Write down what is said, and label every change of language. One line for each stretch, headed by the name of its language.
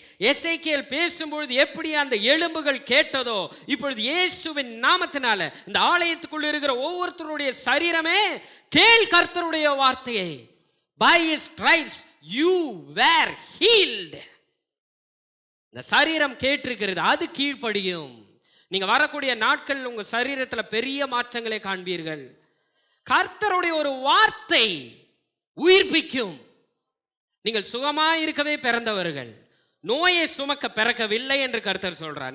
Tamil: எசேக்கியேல் பேசும்பொழுது எப்படி அந்த எலும்புகள் கேட்டதோ, இப்பொழுது இயேசுவின் நாமத்தினால இந்த ஆலயத்துக்குள்ள இருக்கிற ஒவ்வொருத்தருடைய சரீரமே கேள் கர்த்தருடைய வார்த்தையை.
English: By his stripes you were healed.
Tamil: இந்த சரீரம் கேட்டிருக்கிறது, அது கீழ்ப்படியும். நீங்க வரக்கூடிய நாட்கள் உங்க சரீரத்தில் பெரிய மாற்றங்களை காண்பீர்கள். கர்த்தருடைய ஒரு வார்த்தை உயிர்ப்பிக்கும். நீங்கள் சுகமாய் இருக்கவே பிறந்தவர்கள், நோயை சுமக்க பிறக்கவில்லை என்று கர்த்தர் சொல்றார்.